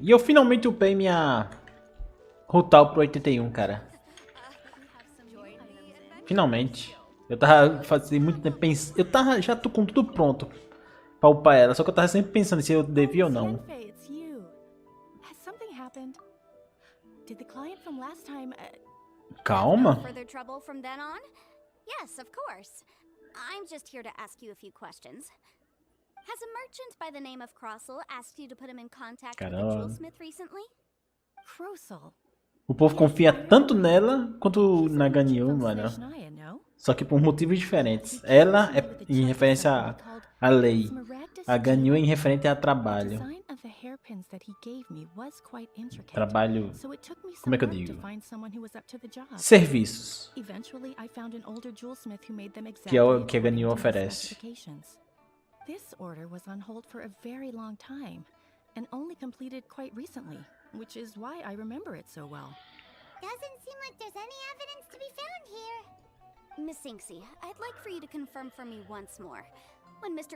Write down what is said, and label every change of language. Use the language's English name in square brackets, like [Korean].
[Portuguese] E eu finalmente upei minha Rutal pro 81, cara. Finalmente. Eu tava fazendo muito tempo pensando. Já tô com tudo pronto pra upar ela. Só que eu tava sempre pensando se eu devia ou não. [English] Yanfei, it's you. Has something happened? Did the client from last time [Portuguese] Calma. [English] No further trouble from then on? Yes, of course. I'm just here to ask you a few questions. Has a merchant by the name of Crossell asked you to put him in contact with a [Portuguese] Caramba. [English] jewelsmith recently? Crossell? [Portuguese] O povo confia tanto nela quanto na Ganyu, mano. Só que por motivos diferentes. Ela é em referência à lei. A Ganyu é em referente a trabalho. Trabalho. Como é que eu digo? Serviços. Que é o que a Ganyu oferece. [English] This order was on hold for a very long time and only completed quite recently, which is why I remember it so well. Doesn't seem like there's any evidence to be found here. Miss Singsi, I'd like for you to confirm for me once more. When Mr.